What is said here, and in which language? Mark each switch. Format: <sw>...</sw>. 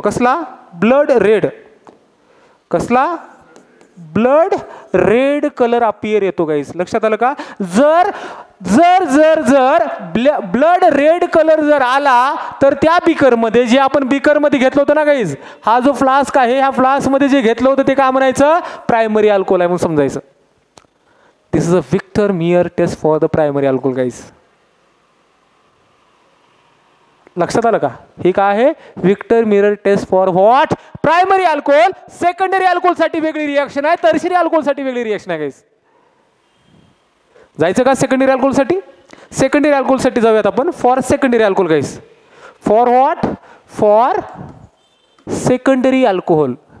<mr>कसला, blood red. कसला, blood red colour appear येतो गाईज. लक्षात आलं का. जर जर जर जर ब्लड रेड कलर जर आला तर त्या बीकरमध्ये, जे आपण बीकरमध्ये घेतलं होतं ना गाईज, हा जो फ्लास्क आहे, ह्या फ्लास्कमध्ये जे घेतलं होतं ते काय म्हणायचं, प्रायमरी अल्कोहोल आहे म्हणून समजायचं.</mr> <en>This is a Victor Meyer test for the primary alcohol guys.</en> <mr>लक्षात आलं का, हे काय आहे, Victor mirror</mr> <en>test for what,</en> <mr>primary alcohol. Secondary अल्कोहोलसाठी वेगळी रिॲक्शन आहे, टर्शरी अल्कोहोलसाठी वेगळी रिॲक्शन आहे गाईज. जायचं का सेकंडरी अल्कोहोलसाठी, सेकंडरी अल्कोहोलसाठी जाऊयात आपण.</mr> <en>For secondary alcohol guys, for what, for secondary alcohol.</en>